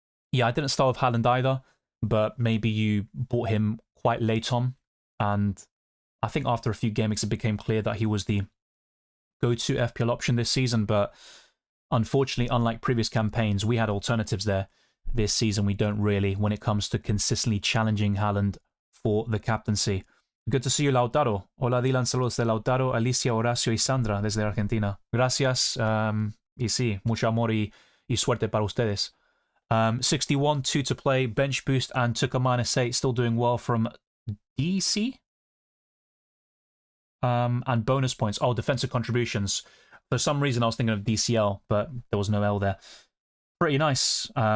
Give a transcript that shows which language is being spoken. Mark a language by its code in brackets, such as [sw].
[en] Yeah, I didn't start with Haaland either, but maybe you bought him quite late on, and I think after a few game weeks it became clear that he was the go-to FPL option this season, but unfortunately, unlike previous campaigns, we had alternatives there. This season, we don't really when it comes to consistently challenging Haaland for the captaincy. Good to see you, Lautaro. [es] Hola, Dylan. Saludos de Lautaro, Alicia, Horacio y Sandra desde Argentina. Gracias. Y sí, mucho amor y suerte para ustedes. [en] 61, 2 to play, bench boost, and took a -8. Still doing well from DC. And bonus points. Oh, defensive contributions. For some reason, I was thinking of DCL, but there was no L there. Pretty nice.